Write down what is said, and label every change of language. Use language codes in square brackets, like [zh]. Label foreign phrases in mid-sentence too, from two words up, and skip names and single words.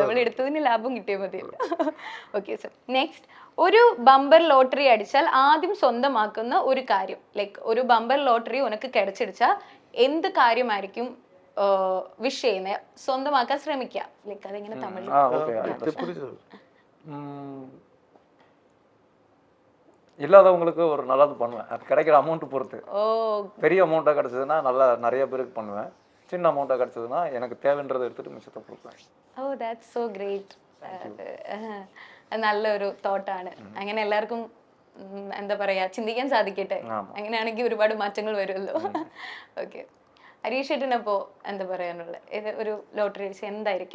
[ml] നമ്മൾ എടുത്തതിന് ലാഭം കിട്ടിയാൽ മതിയല്ലോ. ഓക്കെ സർ, നെക്സ്റ്റ്. ഒരു ബമ്പർ ലോട്ടറി അടിച്ചാൽ ആദ്യം സ്വന്തമാക്കുന്ന ഒരു കാര്യം, ലൈക്ക് ഒരു ബമ്പർ ലോട്ടറി [ta] உனக்கு கிடைச்சிடிச்சால் [ml] എന്ത് കാര്യമായിരിക്കും വിഷ് ചെയ്യുന്നത്, സ്വന്തമാക്കാൻ ശ്രമിക്കുക? ലൈക്ക് അതെങ്ങനെ തമിഴിൽ? [ta] இல்லாதவங்களுக்கு ஒரு நல்லது பண்ணுவேன். அது கிடைக்கிற அமௌண்ட் பொறுத்து. ஓ, பெரிய அமௌண்ட்டாக கிடச்சதுன்னா நல்லா நிறைய பேருக்கு பண்ணுவேன். சின்ன அமௌண்ட்டாக கிடச்சதுன்னா எனக்கு தேவைன்றதை எடுத்துட்டு மிச்சத்தை கொடுப்பேன். [ml] ഓ, [en] that's so great. [ml] നല്ലൊരു തോട്ടാണ്. അങ്ങനെ എല്ലാവർക്കും എന്താ പറയാ, ചിന്തിക്കാൻ സാധിക്കട്ടെ. അങ്ങനെയാണെങ്കിൽ ഒരുപാട് മാറ്റങ്ങൾ വരുമല്ലോ. ഓക്കെ, ഹരീഷ് ചേട്ടനപ്പോ എന്താ പറയാനുള്ളത്? ഒരു ലോട്ടറി അടിച്ച് എന്തായിരിക്കും?